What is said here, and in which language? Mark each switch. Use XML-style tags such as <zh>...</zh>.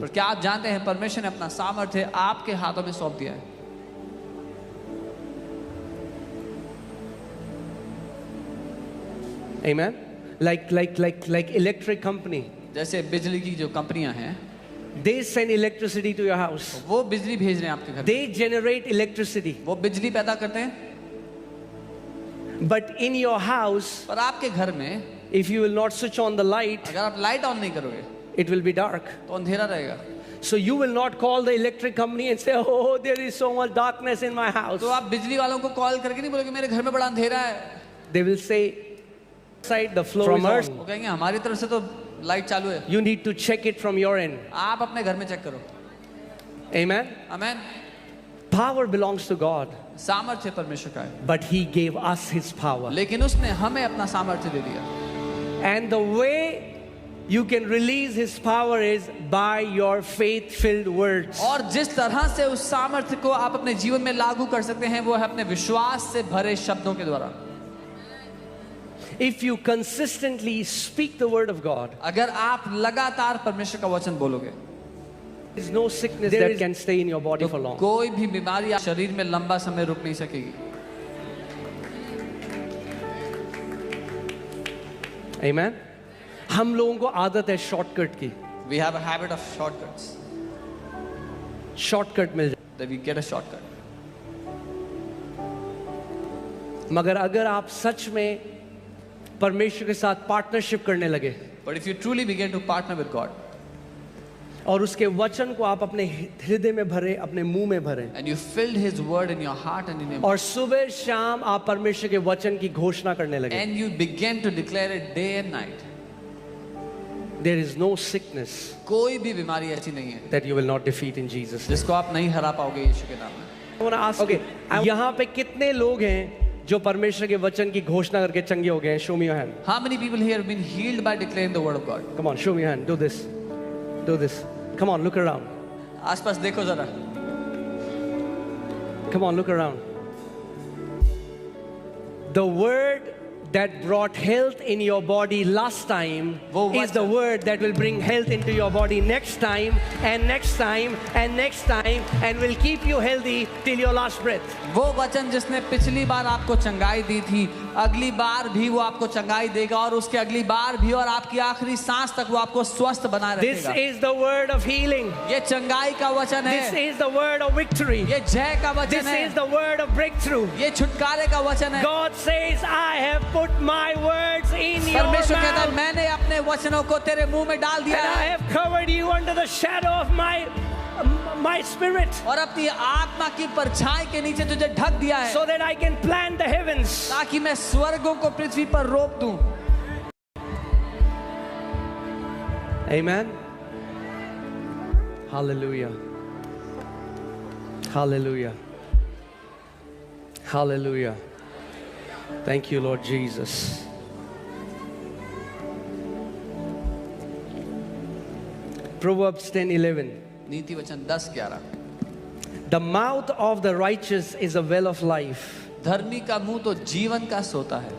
<hi>पर क्या आप जानते हैं परमेश्वर ने अपना सामर्थ्य आपके हाथों में सौंप दिया है।</hi> <en>Amen. Like electric company.</en> <hi>जैसे बिजली की जो कंपनियां हैं,</hi> <en>They send electricity to your house.</en> <hi>वो बिजली भेज रहे हैं आपके घर में,</hi> <en>They generate electricity.</en> <hi>वो बिजली पैदा करते हैं।</hi> <en>But in your house,</en> <hi>पर आपके घर में</hi> <en>if you will not switch on the light,</en> <hi>अगर आप लाइट ऑन नहीं करोगे</hi> <en>it will be dark.</en> <hi>तो अंधेरा रहेगा।</hi> <en>So you will not call the electric company and say, oh, there is so much darkness in my house.</en> <hi>तो आप बिजली वालों को कॉल करके नहीं बोलोगे मेरे घर में बड़ा अंधेरा है।</hi> <en>They will say, side the flow from earth.</en> <hi>वो कहेंगे हमारी तरफ से तो लाइट चालू है,</hi> <en>You need to check it from your end.</en> <hi>आप अपने घर में चेक करो।</hi> <en>Amen.</en> <hi>Amen.</hi> <en>Power belongs to God,</en> <hi>सामर्थ्य परमेश्वर का है,</hi> <en>but He gave us His power.</en> <hi>लेकिन उसने हमें अपना सामर्थ्य दे दिया।</hi> <en>And the way you can release His power is by your faith-filled words.</en> <hi>और जिस तरह से उस सामर्थ्य को आप अपने जीवन में लागू कर सकते हैं वो है अपने विश्वास से भरे शब्दों के द्वारा।</hi> <en>If you consistently speak the word of God,</en> <hi>अगर आप लगातार परमेश्वर का वचन बोलोगे,</hi> <en>there is no sickness that can stay in your body for long.</en> <hi>कोई भी बीमारी आप शरीर में लंबा समय रुक नहीं सकेगी।</hi> <en>Amen.</en> <hi>हम लोगों को आदत है शॉर्टकट की,</hi> <en>We have a habit of shortcuts.</en> <hi>Shortcut मिल जाए।</hi> <en>That we get a shortcut.</en> <hi>मगर अगर आप सच में परमेश्वर के साथ पार्टनरशिप करने लगे</hi> <en>But if you truly begin to partner with God</en> <hi>और उसके वचन को आप अपने हृदय में भरे, अपने मुंह में भरे,</hi> <en>and you filled His word in your heart and in your</en> <hi>और सुबह शाम आप परमेश्वर के वचन की घोषणा करने लगे,</hi> <en>and you begin to declare it day and night, there is no sickness</en> <hi>कोई भी बीमारी ऐसी नहीं है</hi> <en>that you will not defeat in Jesus.</en> <hi>जिसको आप नहीं हरा पाओगे यीशु के नाम में।</hi> <en>I wanna ask you,</en> <hi>यहाँ पे कितने लोग हैं जो परमेश्वर के वचन की घोषणा करके चंगे हो गए हैं?</hi> <en>Show me your hand. How many people here have been healed by declaring the word of God? Come on, show me your hand. Do this. Do this. Come on, look around.</en> <hi>आसपास देखो जरा।</hi> <en>Come on, look around. The word that brought health in your body last time is the word that will bring health into your body next time and next time and next time and will keep you healthy till your last breath.</en> <hi>वो वचन जिसने पिछली बार आपको चंगाई दी थी, अगली बार भी वो आपको चंगाई देगा और उसके अगली बार भी और आपकी आखिरी सांस तक वो आपको स्वस्थ बनाए</hi> <en>This</en> <hi>रखेगा।</hi> <en>is the word of healing.</en> <hi>ये चंगाई का वचन</hi> <en>This</en> <hi>है,</hi> <en>is the word of victory.</en> <hi>ये जय का वचन</hi> <en>This</en> <hi>है,</hi> <en>is the word of breakthrough.</en> <hi>ये छुटकारे का वचन है।</hi> <en>God says, I have put my words in your</en> <hi>परमेश्वर कहता है</hi> <en>mouth</en> <hi>मैंने अपने वचनों को तेरे मुंह में डाल</hi> <en>and</en> <hi>दिया</hi> <en>I</en> <hi>है</hi> <en>have covered you under the shadow of my spirit</en> <hi>और अपनी आत्मा की परछाई के नीचे तुझे ढक दिया है</hi> <en>so that I can plant the heavens.</en> <hi>ताकि मैं स्वर्गों को पृथ्वी पर रोप दूं।</hi> <en>Amen. Hallelujah. Hallelujah. Hallelujah. Thank you, Lord Jesus. Proverbs 10:11.</en> <hi>नीति वचन 10:11।</hi> <en>The mouth of the righteous is a well of life,</en> <hi>धर्मी का मुंह तो जीवन का सोता है,</hi>